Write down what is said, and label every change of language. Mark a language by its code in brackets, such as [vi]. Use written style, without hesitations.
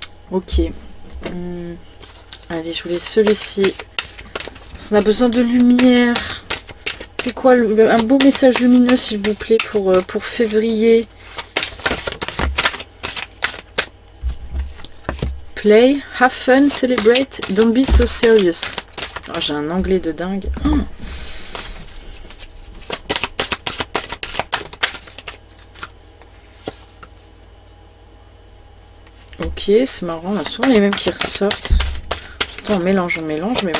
[fr] Ok. Allez, je voulais celui-ci. Parce qu'on a besoin de lumière. C'est quoi un beau message lumineux s'il vous plaît pour février. [en] Play, have fun, celebrate, don't be so serious. [fr] Oh, j'ai un anglais de dingue. Oh. Ok, c'est marrant, on a souvent les mêmes qui ressortent. Attends, on mélange, mais bon.